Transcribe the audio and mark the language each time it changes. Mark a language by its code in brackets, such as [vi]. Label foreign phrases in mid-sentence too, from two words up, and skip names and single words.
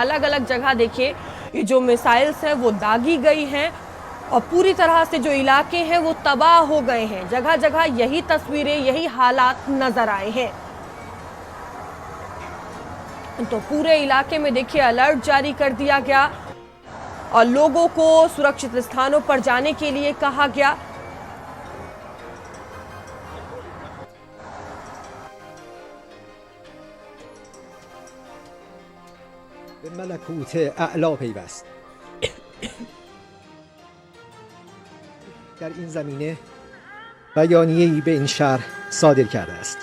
[hi] अलग अलग जगह देखिए ये जो मिसाइल्स है वो दागी गई हैं और पूरी तरह से जो इलाके हैं वो तबाह हो गए हैं। जगह जगह यही तस्वीरें, यही हालात नजर आए हैं। तो पूरे इलाके में देखिए अलर्ट जारी कर दिया गया और लोगों को सुरक्षित स्थानों पर जाने के लिए कहा गया। [fa] به ملکوت اعلا پیوست. در این زمینه بیانیه‌ای به این شهر صادر کرده است.